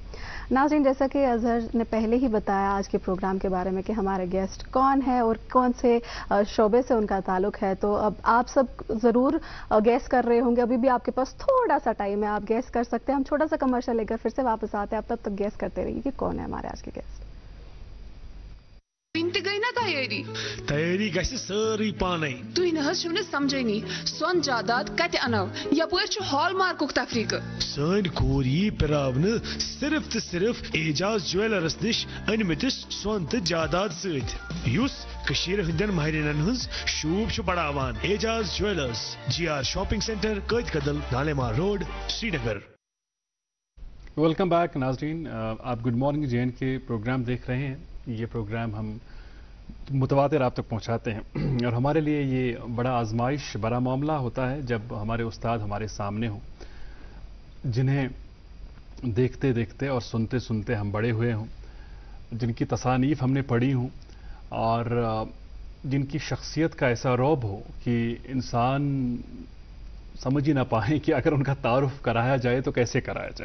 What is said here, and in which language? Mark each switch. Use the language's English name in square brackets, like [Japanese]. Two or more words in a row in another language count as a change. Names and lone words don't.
[Urdu] ناظرین، جیسا کہ اظہر نے پہلے ہی بتایا آج کے پروگرام کے بارے میں کہ ہمارے گیسٹ کون ہے اور کون سے شعبے سے ان کا تعلق ہے، تو اب آپ سب ضرور گیس کر رہے ہوں گے. ابھی بھی آپ کے پاس تھوڑا سا ٹائم ہے، آپ گیس کر سکتے ہیں. ہم چھوٹا سا کمرشل لے کر پھر سے واپس آتے ہیں. آپ تب تک گیس کرتے رہیے کہ کون ہے ہمارے آج کے گیسٹ. [Kashmiri] تہ گئی نا تیاری تیاری گژھِ سٲرٕے پانے. تھی نہ چھو نہ سمجھنی سون جائیداد کت انو یپر ہال مارکک تفریقہ. سٲنۍ کوٗر یی پراونہٕ صرف تہٕ صرف اعجاز جویلرس نِش أنمٕتِس سۄن تہٕ جاداد سۭتۍ یُس کٔشیٖرِ ہٕنٛدٮ۪ن ماہرینن ہٕنٛز شوٗب چھُ بڑاوان. اعجاز جویلرس، GR [English] shopping centre, [Kashmiri] قٲد کدل، نالیمار روڈ، سری نگر. [English] welcome back [Urdu] ناظرین، آپ [English] good morning [Urdu] JNK کے پروگرام دیکھ رہے ہیں. یہ پروگرام ہم متواتر آپ تک پہنچاتے ہیں اور ہمارے لیے یہ بڑا آزمائش بڑا معاملہ ہوتا ہے جب ہمارے استاد ہمارے سامنے ہوں، جنہیں دیکھتے دیکھتے اور سنتے سنتے ہم بڑے ہوئے ہوں، جن کی تصانیف ہم نے پڑھی ہوں اور جن کی شخصیت کا ایسا رعب ہو کہ انسان سمجھ ہی نہ پائیں کہ اگر ان کا تعارف کرایا جائے تو کیسے کرایا جائے.